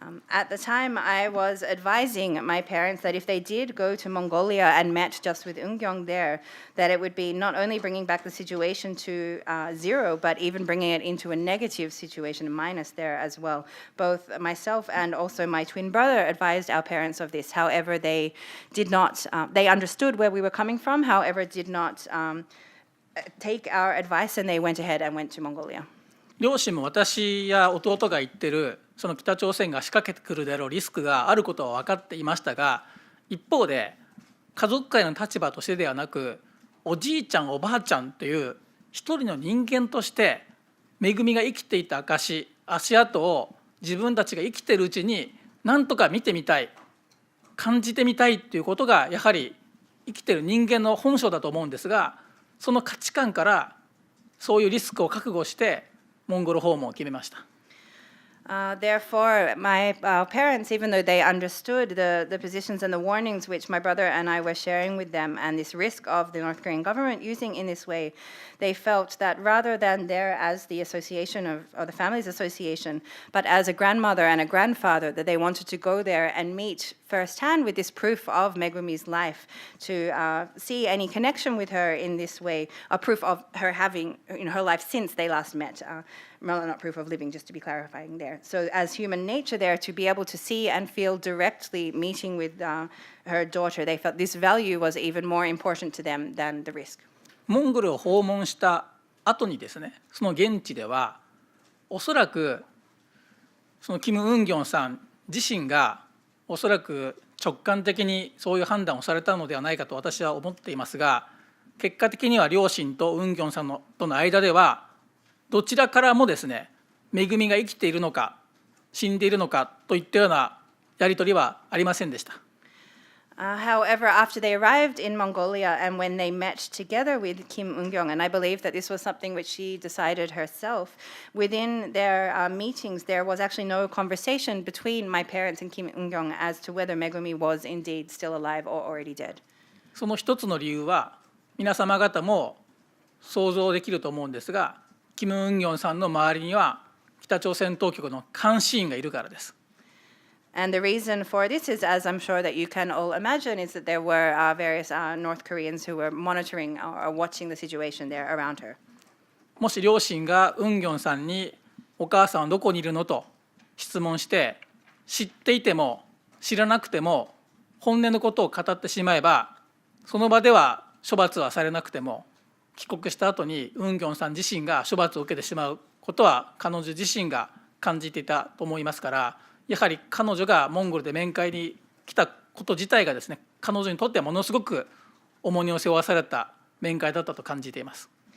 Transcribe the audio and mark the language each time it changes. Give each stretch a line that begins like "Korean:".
English: At the time, I was advising my parents that if they did go to Mongolia and met just with Eun-kyung there, that it would be not only bringing back the situation to zero, but even bringing it into a negative situation, a minus there as well. Both myself and also my twin brother advised our parents of this. However, they did not, they understood where we were coming from, however, did not take our advice, and they went ahead and went to Mongolia.
Japanese: 両親も私や弟が言ってるその北朝鮮が仕掛けてくるであろうリスクがあることは分かっていましたが、一方で家族会の立場としてではなく、おじいちゃんおばあちゃんという一人の人間としてめぐみが生きていた証、足跡を自分たちが生きているうちに何とか見てみたい、感じてみたいということがやはり生きている人間の本性だと思うんですが、その価値観からそういうリスクを覚悟してモンゴル訪問を決めました。
English: Therefore, my parents, even though they understood the positions and the warnings which my brother and I were sharing with them and this risk of the North Korean government using in this way, they felt that rather than there as the association or the family's association, but as a grandmother and a grandfather, that they wanted to go there and meet firsthand with this proof of Megumi's life, to see any connection with her in this way, a proof of her having her life since they last met. Not proof of living, just to be clarifying there. So as human nature there, to be able to see and feel directly meeting with her daughter, they felt this value was even more important to them than the risk.
Japanese: モンゴルを訪問した後にですね、その現地ではおそらくそのキム・ウンギョンさん自身がおそらく直感的にそういう判断をされたのではないかと私は思っていますが、結果的には両親とウンギョンさんとの間ではどちらからもですね、めぐみが生きているのか死んでいるのかといったようなやり取りはありませんでした。
English: However, after they arrived in Mongolia and when they met together with Kim Eun-kyung, and I believe that this was something which she decided herself, within their meetings there was actually no conversation between my parents and Kim Eun-kyung as to whether Megumi was indeed still alive or already dead.
Japanese: その一つの理由は皆様方も想像できると思うんですが、キム・ウンギョンさんの周りには北朝鮮当局の監視員がいるからです。
English: And the reason for this is, as I'm sure that you can all imagine, is that there were various North Koreans who were monitoring or watching the situation there around her.
Japanese: もし両親がウンギョンさんにお母さんはどこにいるのと質問して、知っていても知らなくても本音のことを語ってしまえば、その場では処罰はされなくても、帰国した後にウンギョンさん自身が処罰を受けてしまうことは彼女自身が感じていたと思いますから、やはり彼女がモンゴルで面会に来たこと自体がですね、彼女にとってはものすごく重荷を背負わされた面会だったと感じています。